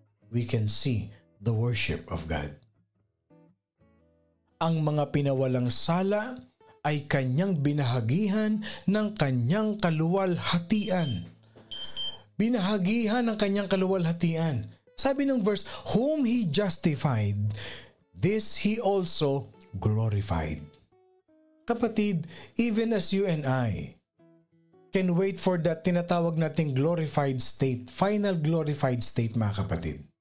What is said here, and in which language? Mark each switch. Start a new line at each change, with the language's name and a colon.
English: We can see the worship of God.
Filipino: Ang mga pinawalang sala ay kanyang binahagihan ng kanyang kaluwalhatian. Binahagihan ng kanyang kaluwalhatian. Sabi ng verse,
English: whom He justified, this He also glorified. Kapatid, even as you and I can wait for that
Filipino: tinatawag nating
English: glorified state, final glorified state, mga kapatid.